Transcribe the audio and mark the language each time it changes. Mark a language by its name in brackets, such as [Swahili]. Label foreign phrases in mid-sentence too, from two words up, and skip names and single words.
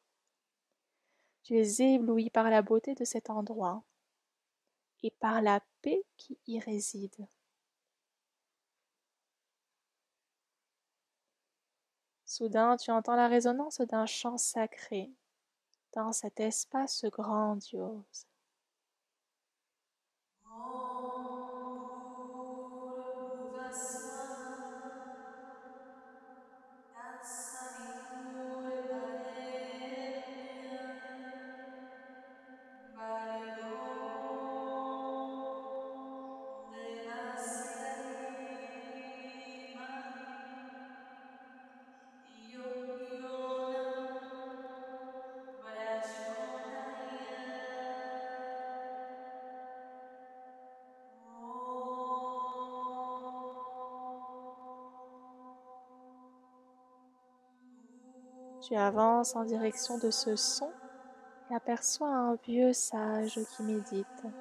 [French] Tu es ébloui par la beauté de cet endroit et par la paix qui y réside. Soudain, tu entends la résonance d'un chant sacré dans cet espace grandiose. [Sanskrit] Om Bhurbhuva Swaha Tatsaviturvarenyam Bhargo Devasya Dhimahi Yo Yonah Prachodayat. [French] Tu avances en direction de ce son et aperçois un vieux sage qui médite.